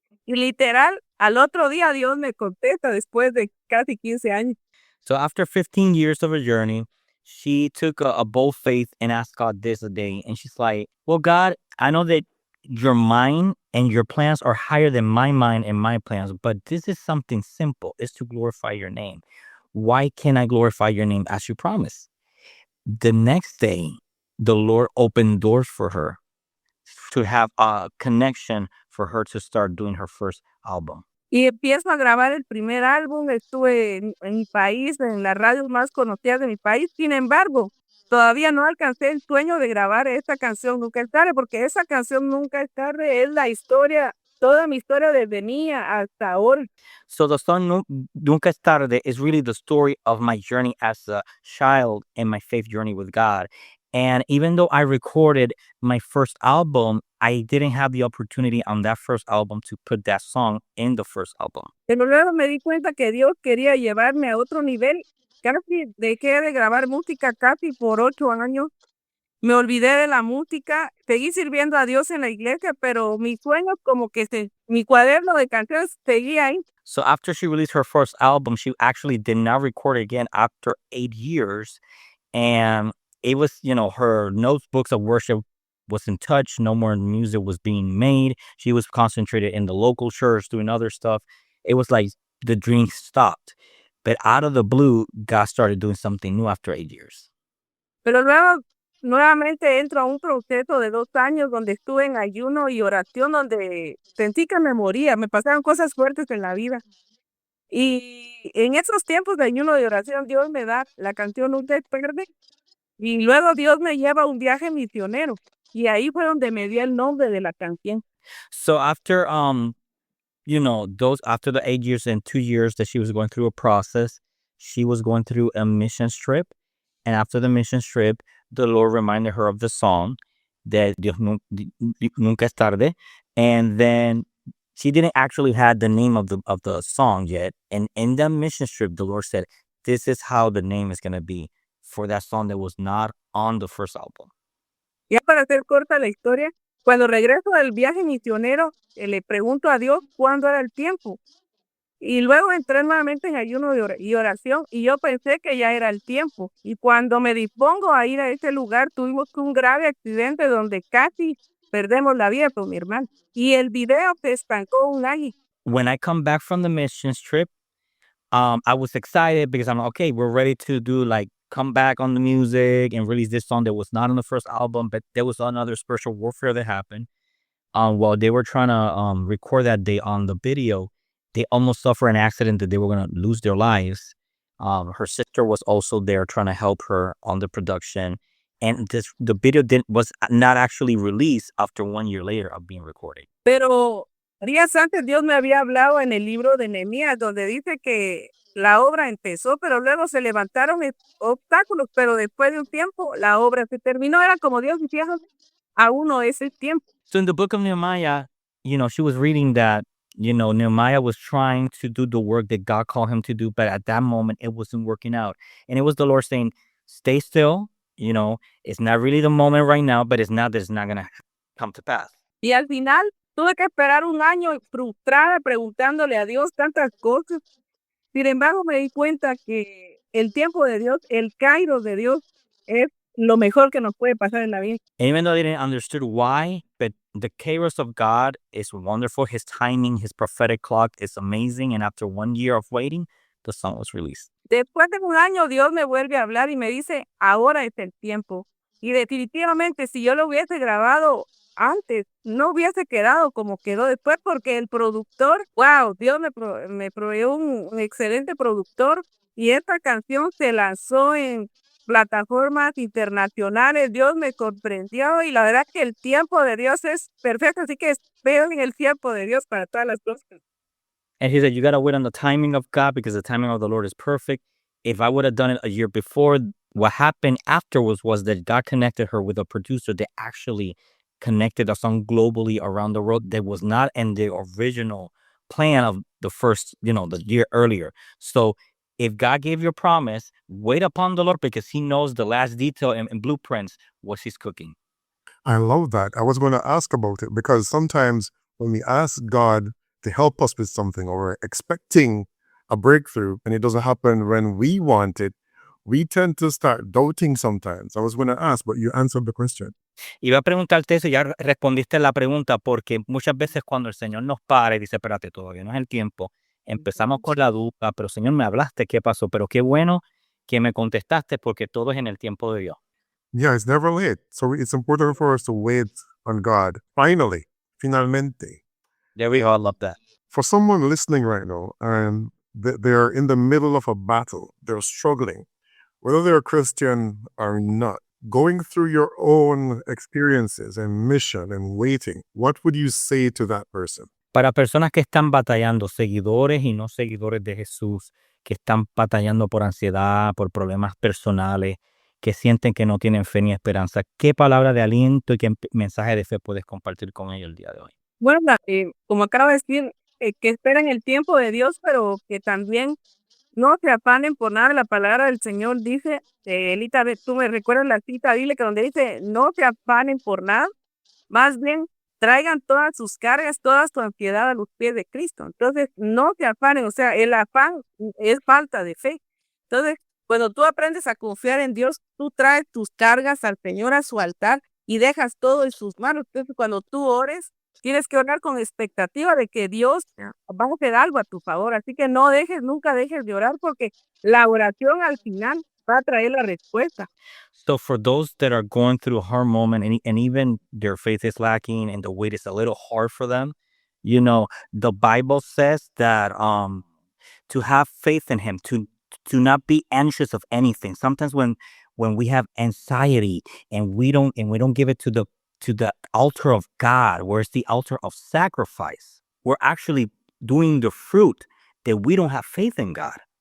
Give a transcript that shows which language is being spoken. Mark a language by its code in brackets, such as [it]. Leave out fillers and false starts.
[es] Y literal, al otro día Dios me contesta después de casi 15 años. [en] So after 15 years of a journey, she took a bold faith and asked God this a day. And she's like, well, God, I know that your mind and your plans are higher than my mind and my plans, but this is something simple. It's to glorify your name. Why can't I glorify your name as you promised? The next day, the Lord opened doors for her to have a connection for her to start doing her first album. [es] Y empiezo a grabar el primer álbum, estuve en mi país, en las radios más conocidas de mi país. Sin embargo, todavía no alcancé el sueño de grabar esta canción Nunca es tarde, porque esa canción Nunca es tarde es la historia, toda mi historia desde niña hasta ahora. [en] So the song Nunca es tarde is really the story of my journey as a child and my faith journey with God. And even though I recorded my first album, I didn't have the opportunity on that first album to put that song in the first album. [es] Pero luego me di cuenta que Dios quería llevarme a otro nivel. Casi dejé de grabar música casi por 8 años. Me olvidé de la música, seguí sirviendo a Dios en la iglesia, pero mis sueños mi cuaderno de canciones seguía ahí. [en] So after she released her first album, she actually did not record again after 8 years. And it was, her notebooks of worship was in touch. No more music was being made. She was concentrated in the local church doing other stuff. It was like the dream stopped. But out of the blue, God started doing something new after 8 years. [es] Pero luego nuevamente entro a un proceso de 2 años donde estuve en ayuno y oración, donde sentí que me moría, me pasaron cosas fuertes en la vida. Y en esos tiempos de ayuno y oración, Dios me da la canción Un Despegue, y luego Dios me lleva a un viaje misionero, y ahí fue donde me dio el nombre de la canción. [en] So after after the 8 years and 2 years that she was going through a process, she was going through a mission trip. And after the mission trip, the Lord reminded her of the song that [es] Dios nunca es tarde. [en] And then she didn't actually have the name of the song yet. And in the mission trip, the Lord said, this is how the name is going to be for that song that was not on the first album. [es] Ya para hacer corta la historia, cuando regreso del viaje misionero, le pregunto a Dios cuándo era el tiempo. Y luego entré nuevamente en ayuno y oración, y yo pensé que ya era el tiempo. Y cuando me dispongo a ir a ese lugar, tuvimos un grave accidente donde casi perdemos la vida con mi hermano. Y el video se estancó un año. [en] When I come back from the missions trip, I was excited because I'm like, okay, we're ready to do come back on the music and release this song that was not on the first album, but there was another spiritual warfare that happened. While they were trying to record that day on the video, they almost suffered an accident that they were going to lose their lives. Her sister was also there trying to help her on the production. And the video was not actually released after 1 year later of being recorded. [es] Pero días antes Dios me había hablado en el libro de Nehemías, donde dice que la obra empezó, pero luego se levantaron obstáculos, pero después de un tiempo la obra se terminó. Era como Dios decía, aún no es el tiempo. [en] So in the book of Nehemiah, she was reading that, Nehemiah was trying to do the work that God called him to do, but at that moment it wasn't working out. And it was the Lord saying, stay still, it's not really the moment right now, but it's not that it's not going to come to pass. [es] Y al final tuve que esperar un año frustrada preguntándole a Dios tantas cosas. Sin embargo, me di cuenta que el tiempo de Dios, el kairos de Dios, es lo mejor que nos puede pasar en la vida. [en] And even though I didn't understand why, but the kairos of God is wonderful. His timing, his prophetic clock is amazing. And after 1 year of waiting, the song was released. [es] Después de un año, Dios me vuelve a hablar y me dice, ahora es el tiempo. Y definitivamente, si yo lo hubiese grabado antes, no hubiese quedado como quedó después, porque el productor, wow, Dios me proveyó un excelente productor, y esta canción se lanzó en plataformas internacionales. Dios me comprendió, y la verdad que el tiempo de Dios es perfecto, así que espero en el tiempo de Dios para todas las cosas. [en] And he said, you got to wait on the timing of God because the timing of the Lord is perfect. If I would have done it a year before, what happened afterwards was that God connected her with a producer that actually connected a song globally around the world that was not in the original plan of the first, the year earlier. So if God gave you a promise, wait upon the Lord because he knows the last detail and blueprints, what he's cooking. I love that. I was going to ask about it because sometimes when we ask God to help us with something or we're expecting a breakthrough and it doesn't happen when we want it, we tend to start doubting sometimes. I was going to ask, but you answered the question. [es] Iba a preguntarte eso y ya respondiste la pregunta, porque muchas veces cuando el Señor nos para y dice, espérate, todavía no es el tiempo, empezamos con la duda, pero Señor, me hablaste, ¿qué pasó? Pero qué bueno que me contestaste porque todo es en el tiempo de Dios. [en] Yeah, it's never late. So it's important for us to wait on God. [es] Finalmente. [en] There we go. I love that. For someone listening right now and they're in the middle of a battle, they're struggling, whether they're Christian or not, going through your own experiences and mission and waiting, what would you say to that person? [es] Para personas que están batallando, seguidores y no seguidores de Jesús, que están batallando por ansiedad, por problemas personales, que sienten que no tienen fe ni esperanza, ¿qué palabra de aliento y qué mensaje de fe puedes compartir con ellos el día de hoy? Bueno, como acabo de decir, que esperen el tiempo de Dios, pero que también no se afanen por nada. La palabra del Señor dice, Elita, tú me recuerdas la cita bíblica donde dice, no se afanen por nada, más bien traigan todas sus cargas, toda su ansiedad a los pies de Cristo. Entonces, no se afanen, o sea, el afán es falta de fe. Entonces, cuando tú aprendes a confiar en Dios, tú traes tus cargas al Señor a su altar y dejas todo en sus manos. Entonces, cuando tú ores, tienes que orar con expectativa de que Dios va a hacer algo a tu favor. Así que nunca dejes de orar porque la oración al final va a traer la respuesta. [en] So for those that are going through a hard moment and even their faith is lacking and the weight is a little hard for them, you know, the Bible says that to have faith in him, to not be anxious of anything. Sometimes when we have anxiety and we don't give it to the altar of God, where it's the altar of sacrifice, we're actually doing the fruit that we don't have faith in God.